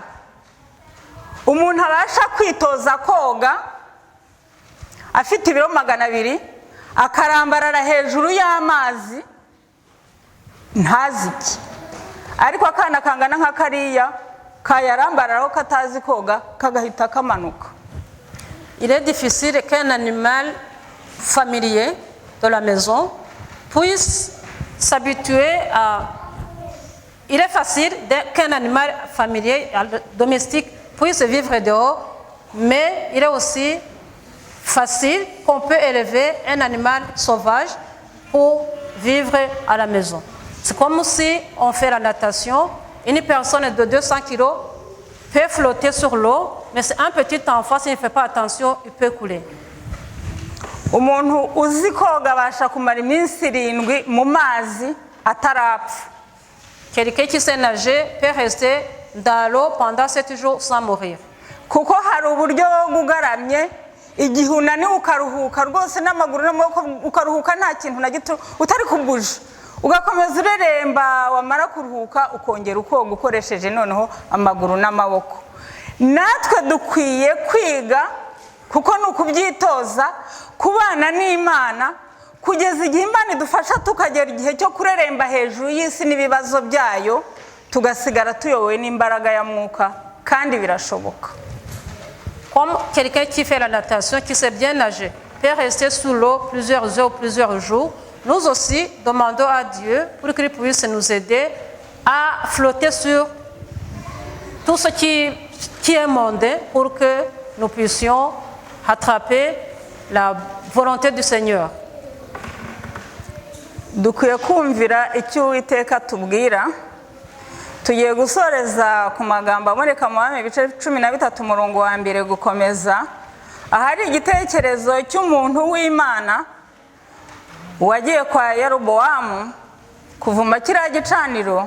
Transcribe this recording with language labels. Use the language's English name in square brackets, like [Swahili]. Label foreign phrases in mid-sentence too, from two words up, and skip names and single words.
[Kinyarwanda] Umuntu abasha kwitoza koga afite ibiro 200, akarambarara hejuru y'amazi ntaziki, ariko akana kangana nka kariya kayarambararaho katazi koga kagahita kamanuka. [French] Il est difficile qu'un animal familier de la maison puisse s'habituer à... Il est facile qu'un animal familier, domestique, puisse vivre dehors, mais il est aussi facile qu'on peut élever un animal sauvage pour vivre à la maison. C'est comme si on fait la natation, une personne de 200 kg peut flotter sur l'eau, mais c'est un petit enfant, s'il ne fait pas attention, il peut couler. [Kinyarwanda] Umuntu uzi koga abasha kumara iminsi 7 mu mazi atarapfa. [French] Quelqu'un qui sait nager peut rester dans l'eau pendant 7 jours sans mourir. [Kinyarwanda] Kuko hari uburyo bugaramye, igihe unaniwe ukaruhuka rwose n'amaguru n'amaboko ukaruhuka nta kintu na gito utari kubuje, ugakomeza ureremba, wamara kuruhuka ukongera ukoga ukoresheje noneho amaguru n'amaboko. Natwe dukwiye kwiga, kuko ni ukubyitoza, kubana n'Imana kugeza igihe Imana idufasha tukagera igihe cyo kureremba hejuru y'isi n'ibibazo byayo, tugasigara tuyobowe n'imbaraga ya Mwuka, kandi birashoboka. [French] Comme quelqu'un qui fait la natation, qui sait bien nager, peut rester sous l'eau plusieurs heures, plusieurs jours, nous aussi demandons à Dieu pour qu'il puisse nous aider à flotter sur tout ce qui est mondain, pour que nous puissions rattraper la volonté du Seigneur. [Kinyarwanda] Dukwiye kumvira icyo Uwiteka tubwira. Tugiye gusoreza ku magambo aboneka mu Bami ibice 13 umurongo wa 2 gukomeza, ahari igitekerezo cy'umuntu w'Imana wagiye kwa Yerobowamu kuvuma kiriya gicaniro.